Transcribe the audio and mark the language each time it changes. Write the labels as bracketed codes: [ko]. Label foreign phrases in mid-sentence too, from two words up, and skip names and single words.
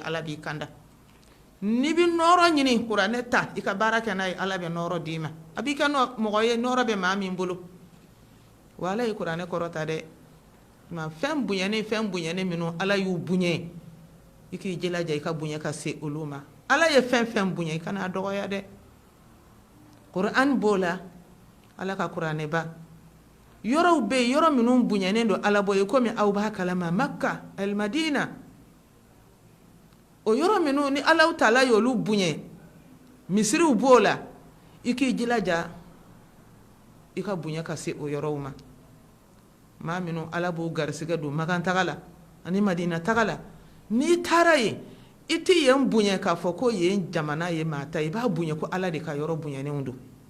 [bm] ala b'i kanda n'i bɛ nɔrɔ ɲini kuranɛ ta i ka baara kɛ n'a ye ala bɛ nɔrɔ d'i ma a b'i kɛ mɔgɔ ye nɔrɔ bɛ maa min bolo wa ala ye kuranɛ kɔrɔta dɛ nka fɛn bonyani minnu ala y'u bonya i k'i jilaja i ka bonya ka se olu ma ala ye fɛn bonya i kana dɔgɔya dɛ kuran b'o la ala ka kuranɛ ba yɔrɔw bɛ yen yɔrɔ minnu bonyanen don ala bɔ ye komi aw b'a kalama makka al-madina o yɔrɔ minnu ni ala taala y'olu bonya misiriw b'o la i k'i jilaja i ka bonya ka se o yɔrɔw ma maa minnu ala b'o garisɛgɛ don makan taga la ani madina taga la n'i taara yen i t'i yen bonya k'a fɔ ko yen jamana ye maa ta i b'a bonya ko ala de ka yɔrɔ bonyannenw don